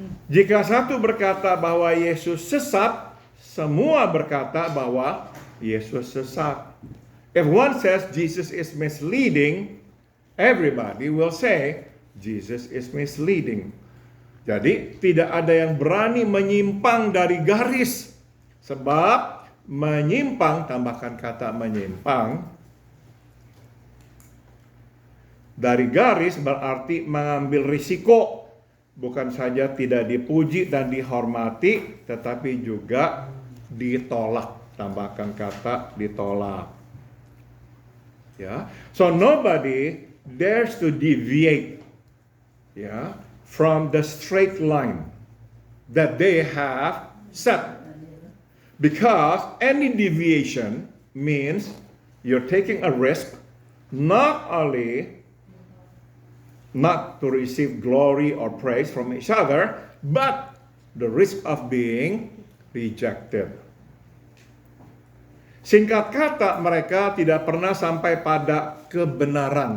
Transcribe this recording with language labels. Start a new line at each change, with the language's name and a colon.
Indonesian: Jika satu berkata bahwa Yesus sesat, semua berkata bahwa Yesus sesat.
English: If one says Jesus is misleading, everybody will say Jesus is misleading.
Indonesian: Jadi tidak ada yang berani menyimpang dari garis. Sebab menyimpang, tambahkan kata menyimpang, dari garis berarti mengambil risiko. Bukan saja tidak dipuji dan dihormati, tetapi juga ditolak. Tambahkan kata ditolak.
English: Ya, so nobody dares to deviate, ya, from the straight line that they have set, because any deviation means you're taking a risk not only not to receive glory or praise from each other, but the risk of being rejected.
Indonesian: Singkat kata, mereka tidak pernah sampai pada kebenaran.